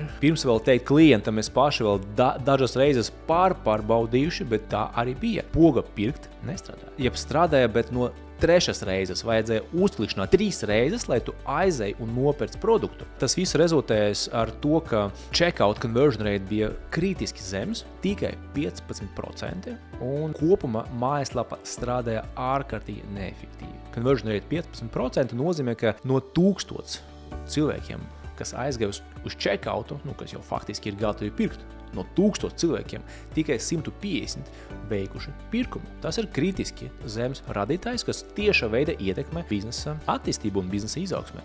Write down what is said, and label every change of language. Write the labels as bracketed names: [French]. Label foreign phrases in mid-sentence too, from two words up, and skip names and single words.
[Latvian] Pirms vēl teikt klientam, mēs paši vēl dažas reizes pārbaudījuši, bet tā arī bija. Poga pirkt nestrādāja. Jeb strādāja, bet no 3. reizes vajadzēja uzklikšanā 3 reizes, lai tu aizēji un nopērc produktu. Tas viss rezultējas ar to, ka [English] checkout conversion rate [Latvian] bija kritiski zems, tikai 15%, un kopumā mājaslapa strādāja ārkārtīgi neefektīvi. [English] Conversion rate [Latvian] 15% nozīmē, ka no 1000 cilvēkiem, kas aizgāja uz checkoutu, kas jau faktiski ir gatavi pirkt, no 1000 cilvēkiem tikai 150 veikuši pirkumu. Tas ir kritiski zems radītājs, kas tieša veida ietekmē biznesa attīstību un biznesa izaugsmē.